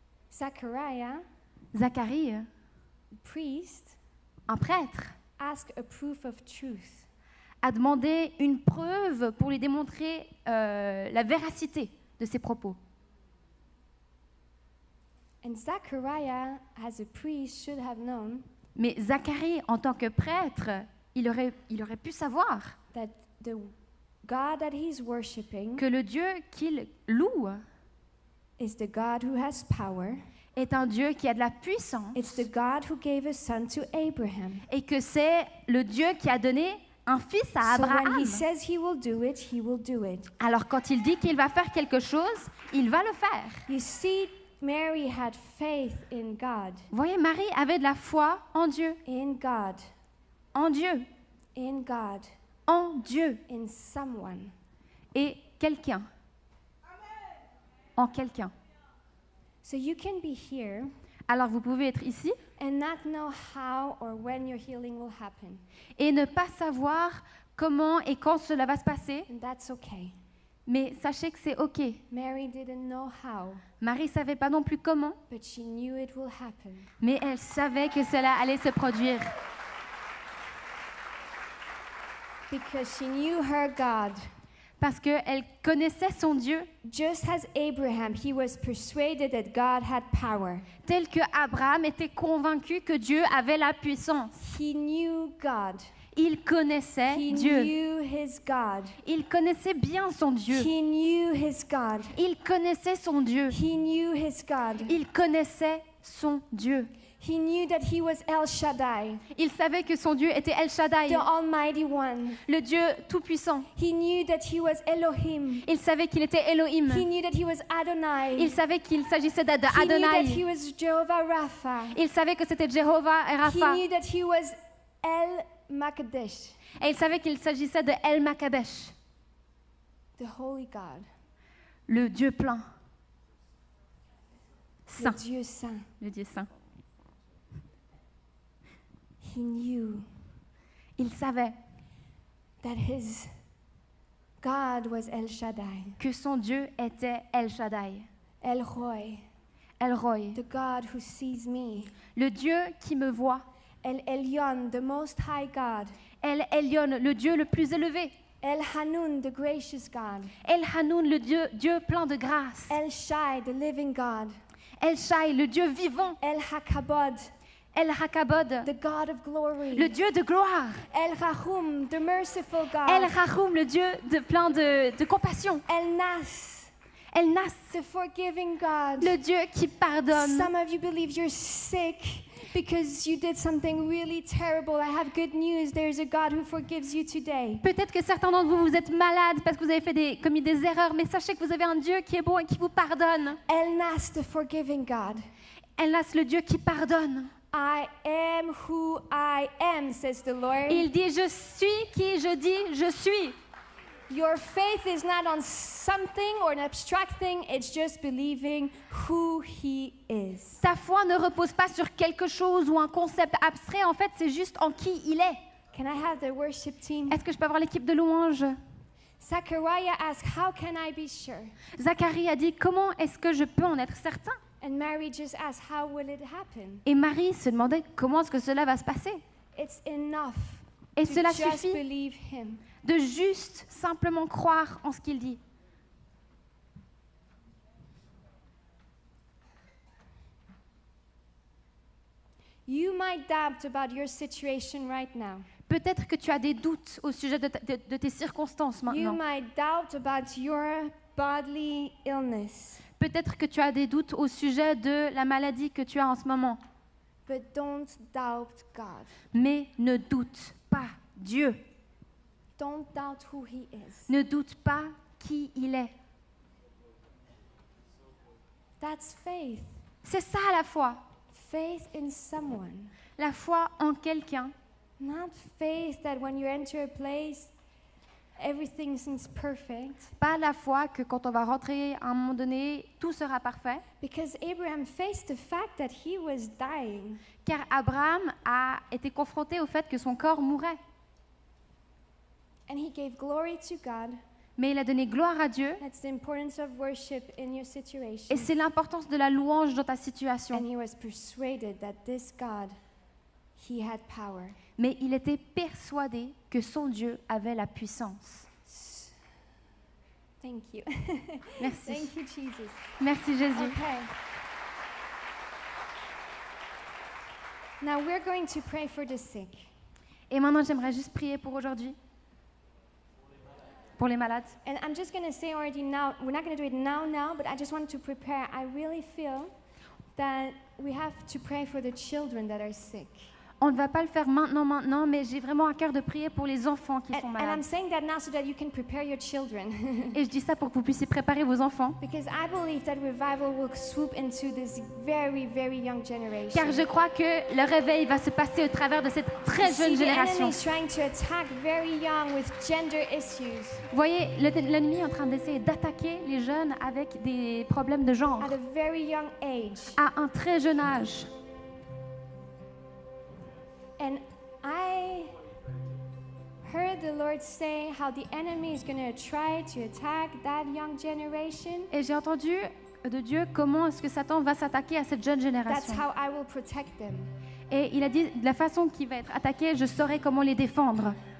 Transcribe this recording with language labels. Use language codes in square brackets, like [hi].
[en] Zachariah, [fr] Zacharie, [en] priest, [fr] un prêtre, [en] asked a proof of truth. [fr] a demandé une preuve pour lui démontrer la véracité de ses propos. [en] And Zachariah, as a priest, should have known [fr] Mais Zacharie, en tant que prêtre, il aurait pu savoir [en] that the God that he's worshiping [fr] que le Dieu qu'il loue [en] is the God who has power. [fr] est un Dieu qui a de la puissance [en] It's the God who gave a son to Abraham. [fr] et que c'est le Dieu qui a donné un fils à [en] So when [fr] Abraham. [en] he says he will do it, he will do it. [fr] Alors quand il dit qu'il va faire quelque chose, il va le faire. [en] You see, Mary had faith in God, [fr] Vous voyez, Marie avait de la foi en Dieu, [en] in God, [fr] en Dieu, [en] in God, [fr] en Dieu [en] in someone. [fr] et quelqu'un. En quelqu'un. [en] So you can be here [fr] Alors vous pouvez être ici [en] and not know how or when your healing will happen, [fr] et ne pas savoir comment et quand cela va se passer, [en] and that's okay. [fr] mais sachez que c'est OK. [en] Mary didn't know how, [fr] Marie ne savait pas non plus comment, [en] but she knew it will happen. [fr] mais elle savait que cela allait se produire [en] Because she knew her God. [fr] parce qu'elle connaissait son Dieu [en] Just as Abraham, he was persuaded that God had power. [fr] tel que Abraham était convaincu que Dieu avait la puissance. [en] He knew God. [fr] Il connaissait [en] He [fr] Dieu. [en] knew his God. [fr] Il connaissait bien son Dieu. [en] He knew his God. [fr] Il connaissait son Dieu. [en] He knew his God. [fr] Il connaissait son Dieu. [en] He knew that he was El Shaddai, [fr] Il savait que son Dieu était El Shaddai, [en] the Almighty One. [fr] le Dieu tout-puissant. [en] He knew that he was Elohim. [fr] Il savait qu'il était Elohim. [en] He knew that he was Adonai. [fr] Il savait qu'il s'agissait [en] He knew that he [fr] d'Adonai. [en] was Jehovah Rapha. [fr] Il savait que c'était Jéhovah et [en] He [fr] Rapha. [en] knew that he was El Makadesh, [fr] Et il savait qu'il s'agissait de El Makabesh, [en] the Holy God, [fr] le Dieu plein, le saint, Dieu saint. le Dieu saint. [en] He knew [fr] Il savait [en] that his God was El Shaddai, [fr] que son Dieu était El Shaddai, [en] El Roy, [fr] El Roy, [en] the God who sees me, [fr] le Dieu qui me voit, [en] El Elyon, the Most High God, [fr] El Elyon, le Dieu le plus élevé, [en] El Hanun, the gracious God, [fr] El Hanoun, le Dieu plein de grâce, [en] El Shai, the living God, [fr] El Shai, le Dieu vivant, [en] El Hakabod, [fr] El Hakabod, [en] the God of glory, [fr] le Dieu de gloire, [en] El Rahum, the merciful God, [fr] El Rahum, le Dieu plein de compassion, [en] El Nas, [fr] El Nas, [en] the forgiving God. [fr] le Dieu qui pardonne. [en] Some of you believe you're sick because you did something really terrible. I have good news. There's a God who forgives you today. [fr] Peut-être que certains d'entre vous, vous êtes malades parce que vous avez commis des erreurs, mais sachez que vous avez un Dieu qui est bon et qui vous pardonne. [en] El Nas, the forgiving God. [fr] El Nas, le Dieu qui pardonne. [en] I am who I am, says the Lord. [fr] Il dit, je suis qui je dis, je suis. [en] Your faith is not on something or an abstract thing. It's just believing who He is. [fr] Ta foi ne repose pas sur quelque chose ou un concept abstrait. En fait, c'est juste en qui il est. [en] Can I have the worship team? [fr] Est-ce que je peux avoir l'équipe de louange? [en] Zachariah asked, how can I be sure? [fr] Zacharie a dit, comment est-ce que je peux en être certain? [en] And Mary just asked, how will it happen? [fr] Et Marie se demandait, comment est-ce que cela va se passer? [en] It's enough [fr] Et [en] to [fr] cela [en] just [fr] suffit [en] believe Him. [fr] de juste simplement croire en ce qu'il dit. [en] You might doubt about your situation right now. [fr] Peut-être que tu as des doutes au sujet de tes circonstances [en] You [fr] maintenant. [en] might doubt about your bodily illness. [fr] Peut-être que tu as des doutes au sujet de la maladie que tu as en ce moment. [en] But don't doubt God. [fr] Mais ne doute pas Dieu. [en] Don't doubt who He is. [fr] Ne doute pas qui il est. [en] That's faith. [fr] C'est ça la foi. [en] Faith in someone. [fr] La foi en quelqu'un. [en] Not faith that when you enter a place, everything seems perfect. [fr] Pas la foi que quand on va rentrer à un moment donné, tout sera parfait. [en] Because Abraham faced the fact that he was dying. [fr] Car Abraham a été confronté au fait que son corps mourait. [en] And he gave glory to God. [fr] Mais il a donné gloire à Dieu. [en] That's the importance of worship in your situation. [fr] Et c'est l'importance de la louange dans ta situation. [en] And he was persuaded that this God, he had power. [fr] Mais il était persuadé que son Dieu avait la puissance. [en] Thank you. [fr] Merci. [en] Thank you, Jesus. [fr] Merci Jésus. [en] Okay. Now we're going to pray for the sick. [fr] Et maintenant, j'aimerais juste prier pour aujourd'hui. Pour les malades. [en] And I'm just going to say already now, we're not going to do it now, but I just want to prepare. I really feel that we have to pray for the children that are sick. [fr] On ne va pas le faire maintenant, mais j'ai vraiment à cœur de prier pour les enfants qui sont [en] And I'm [fr] malades. [en] saying that now so that you can prepare your children. [fr] Et je dis ça pour que vous puissiez préparer vos enfants. [en] Because I believe that revival will swoop into this very, very young generation. [fr] Car je crois que le réveil va se passer au travers de cette très jeune [en] See, the enemy [fr] génération. [en] is trying to attack very young with gender issues [fr] Vous voyez, l'ennemi est en train d'essayer d'attaquer les jeunes avec des problèmes de genre [en] at a very young age. [fr] à un très jeune âge. [en] And I heard the Lord say how the enemy is going to try to attack that young generation. [fr] Et j'ai entendu de Dieu comment est-ce que Satan va s'attaquer à cette jeune [en] That's [fr] génération. [en] how I will protect them. [fr] Et il a dit, de la façon qu'il va être attaqué, je saurai comment les défendre.